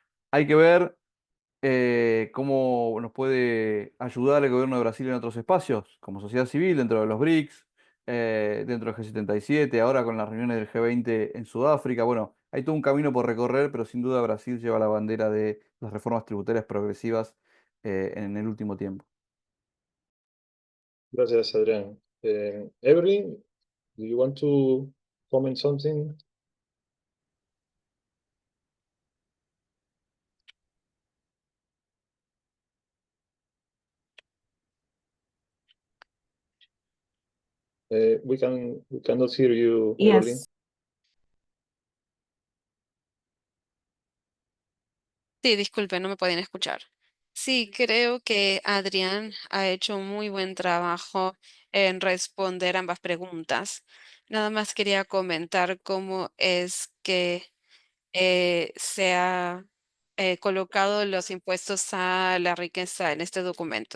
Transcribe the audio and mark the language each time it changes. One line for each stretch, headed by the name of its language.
Spanish: hay que ver cómo nos puede ayudar el gobierno de Brasil en otros espacios, como sociedad civil, dentro de los BRICS, dentro del G77, ahora con las reuniones del G20 en Sudáfrica. Bueno, hay todo un camino por recorrer, pero sin duda Brasil lleva la bandera de las reformas tributarias progresivas en el último tiempo. Gracias, Adrián.
English: Evelyn, do you want to comment something? We cannot hear you, Evelyn. Yes.
Spanish: Sí, disculpe, no me podían escuchar. Sí, creo que Adrián ha hecho un muy buen trabajo en responder ambas preguntas. Nada más quería comentar cómo es que se ha colocado los impuestos a la riqueza en este documento.